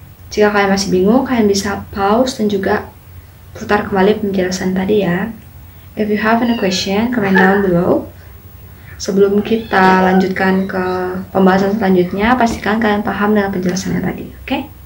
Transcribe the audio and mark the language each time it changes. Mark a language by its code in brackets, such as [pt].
[id] Jika kalian masih bingung, kalian bisa pause dan juga putar kembali penjelasan tadi ya. [en] If you have any question, comment down below. [id] Sebelum kita lanjutkan ke pembahasan selanjutnya, pastikan kalian paham dengan penjelasannya tadi, oke?